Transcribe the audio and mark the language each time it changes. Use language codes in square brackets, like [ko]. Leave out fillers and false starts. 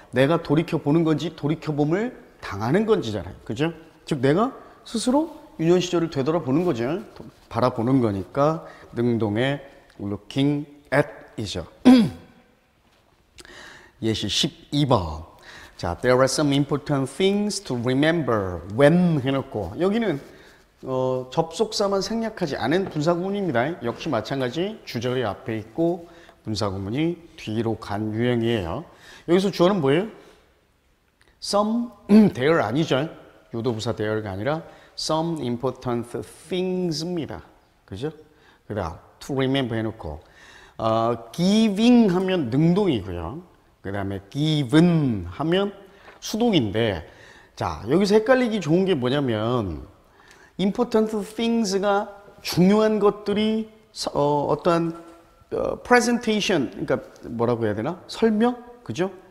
[ko] 내가 돌이켜보는 건지 돌이켜봄을 당하는 건지잖아요. 그죠? 즉 내가 스스로 유년 시절을 되돌아보는 거죠. 바라보는 거니까 능동의 looking at 이죠. 예시 12번. [en] 자, there are some important things to remember when [ko] 해놓고, 여기는 접속사만 생략하지 않은 분사구문입니다. 역시 마찬가지 주절이 앞에 있고 분사구문이 뒤로 간 유형이에요. 여기서 주어는 뭐예요? some, there 아니죠. 유도부사 there가 아니라 some important things입니다. 그죠? 그 다음 to remember 해놓고, giving 하면 능동이고요. 그 다음에 given 하면 수동인데, 자, 여기서 헷갈리기 좋은 게 뭐냐면 important things가 중요한 것들이 어떠한 presentation, 그러니까 뭐라고 해야 되나? 설명? 그죠?